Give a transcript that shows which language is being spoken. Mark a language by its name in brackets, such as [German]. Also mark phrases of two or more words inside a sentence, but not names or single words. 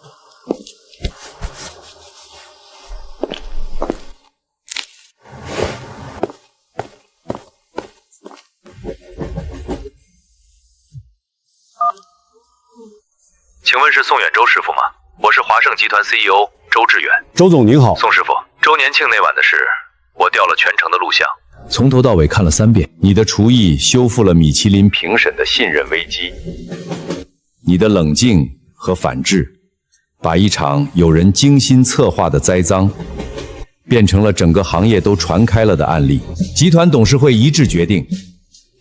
[Chinese] 请問是宋遠洲師傅嗎？我是華盛集團 CEO 周志遠。周總您好。宋師傅，周年慶那晚的事，我調了全程的錄像，從頭到尾看了3遍。你的廚藝修復了米其林評審的信任危機，你的冷靜和反制，把一場有人精心策劃的栽贓，變成了整個行業都傳開了的案例。集團董事會一致決定，